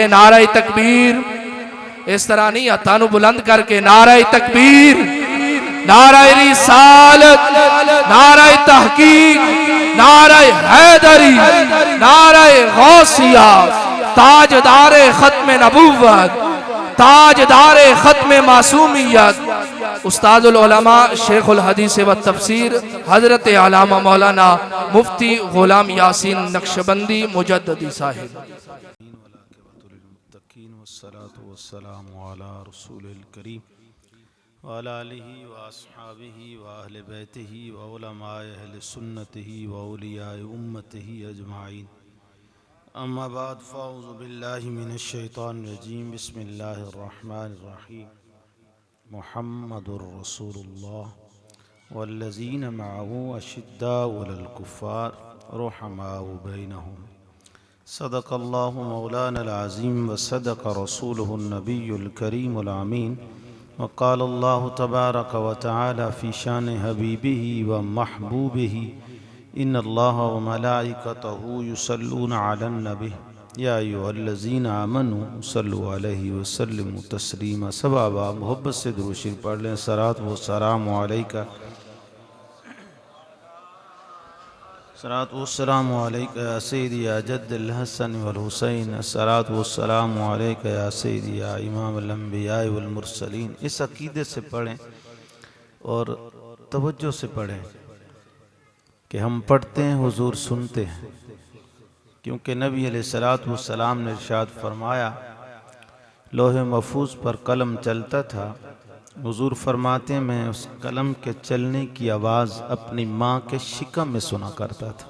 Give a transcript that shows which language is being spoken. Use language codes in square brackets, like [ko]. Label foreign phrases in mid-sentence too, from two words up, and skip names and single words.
[hi] नारा तकबीर, इस तरह नहीं हत्थां बुलंद करके, नारा तकबीर, नारा रिसालत, नारा तहकीक, नारा हैदरी, नारा गौसिया, ताजदारे खत्म नबूवत, ताजदारे खत्म मासूमियत, उस्तादुल उलमा शेखुल हदीस व तफसीर हजरत आलामा मौलाना मुफ्ती गुलाम यासीन नक्शबंदी मुजद्ददी साहिब। [ar] وعلى آله وأصحابه وأهل بيته وعلماء أهل سنته وأولياء أمته أجمعين. أما بعد فأعوذ بالله من الشيطان الرجيم. بسم الله الرحمن الرحيم. محمد رسول الله والذين معه أشداء على الكفار رحماء بينهم. صدق الله مولانا العظيم وصدق رسوله النبي الكريم الأمين. وقال الله تبارك وتعالى في شأن حبيبه ومحبوبه إن الله وملائكته يصلون على النبي يا أيها الذين آمنوا صلوا عليه وسلموا تسليما. [hi] सबाबा मोहब्बत से दुरूद शरीफ पढ़ लें। [ar] صلاة وسلام عليك، صلاة وسلام عليك يا سيدي يا جد الحسن والحسين، صلاة وسلام عليك يا سيدي يا إمام الأنبياء والمرسلين. [hi] इस अकीदे से पढ़ें और तवज्जो से पढ़ें कि हम पढ़ते हैं, हुजूर सुनते हैं, क्योंकि नबी [ar] عليه الصلاة والسلام [hi] ने इरशाद फरमाया, लोहे महफूज पर कलम चलता था। हुजूर फरमाते हैं मैं उस कलम के चलने की आवाज़ अपनी माँ के शिकम में सुना करता था।